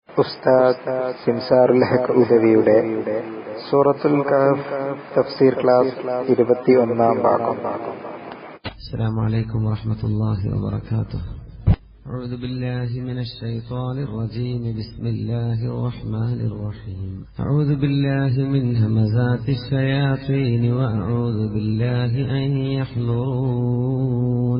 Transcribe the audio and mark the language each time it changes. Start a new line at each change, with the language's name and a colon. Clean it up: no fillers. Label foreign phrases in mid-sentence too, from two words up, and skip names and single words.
Malayalam: ഉസ്താദ് സിംസാറുൽ ഹഖ് ഉദവിയുടെ സൂറത്തുൽ കഹ്ഫ് തഫ്സീർ ക്ലാസ് 21-ാം ഭാഗം.
Arabic: السلام عليكم ورحمة الله وبركاته. أعوذ بالله من الشيطان الرجيم. بسم الله الرحمن الرحيم. أعوذ بالله من همزات الشياطين وأعوذ بالله أن يحضرون.